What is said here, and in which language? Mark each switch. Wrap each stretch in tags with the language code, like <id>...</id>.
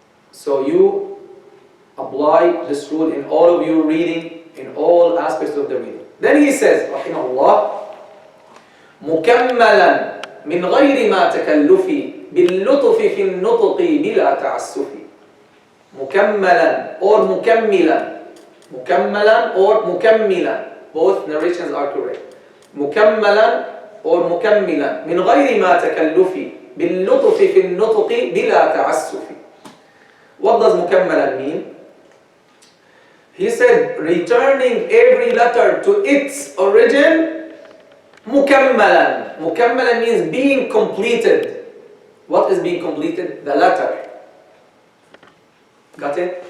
<en>So you apply this rule in all of your reading, in all aspects of the reading. Then he says, rahimahullah,</en> <ar>مكملا من غير ما تكلف باللطف في النطق بلا تعسف. مكملا or مكملا. مكملا or مكملا.</ar> <en>Both narrations are correct.</en> <ar>مكملا or مكملا من غير ما تكلف باللطف في النطق بلا تعسف.</ar> <en>What does مكملا mean? He said, returning every letter to its origin, مكملا. مكملا means being completed. What is being completed? The letter. Got it?</en>